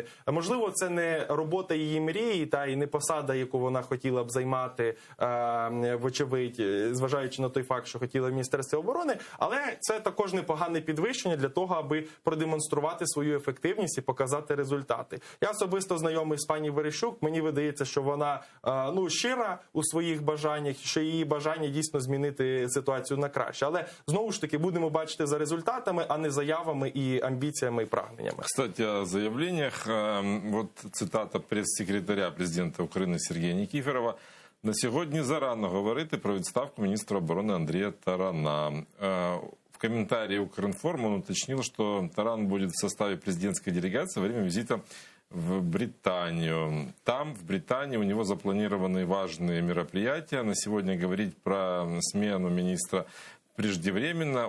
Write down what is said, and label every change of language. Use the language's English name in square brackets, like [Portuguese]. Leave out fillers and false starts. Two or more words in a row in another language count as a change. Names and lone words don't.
[Ukrainian] Можливо, це не робота її мрії, і не посада, яку вона хотіла б займати, вочевидь, зважаючи на той факт, що хотіла в Міністерстві оборони, але це також непогане підвищення для того, аби продемонструвати свою ефективність і показати результати. Я особисто знайомий з пані Верещук. Мені видається, що вона щира у своїх бажаннях, що її бажання дійсно змінити ситуацію на краще. Але знову ж таки будемо бачити за результатами, а не заявами і амбіціями і прагненнями. [Russian] Кстати, о заявлениях. Вот цитата прес-секретаря [Ukrainian] президента України Сергія Нікіферова. На сьогодні зарано говорити про відставку міністра оборони Андрія Тарана. [Russian] В комментарии Укринформ он уточнил, что Таран будет в составе президентской делегации во время визита в Британию. Там, в Британии, у него запланированы важные мероприятия. На сегодня говорить про смену министра преждевременно.